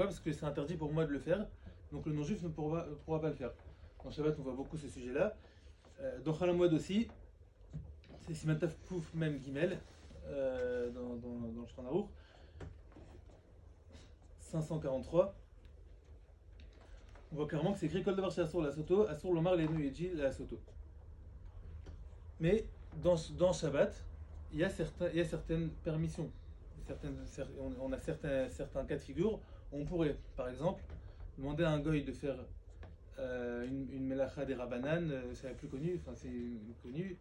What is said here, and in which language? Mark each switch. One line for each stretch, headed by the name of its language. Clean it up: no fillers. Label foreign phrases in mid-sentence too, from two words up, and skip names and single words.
French: Parce que c'est interdit pour moi de le faire. Donc le non-juif ne pourra pas le faire. Dans Shabbat, on voit beaucoup ce sujet-là. Dans
Hebrew: חול המועד
French: aussi, c'est
Hebrew: סימן תו קוף מם גימל,
French: dans le Shulchan Aruch, 543. On voit clairement que c'est écrit
Hebrew: כל דבר שאסור לעשותו, אסור לומר לגוי לעשותו.
French: Mais dans Shabbat, il y a certaines permissions. On a certains cas de figure. On pourrait, par exemple, demander à un goy de faire une melacha des Rabbanan, c'est la plus connue, c'est connu.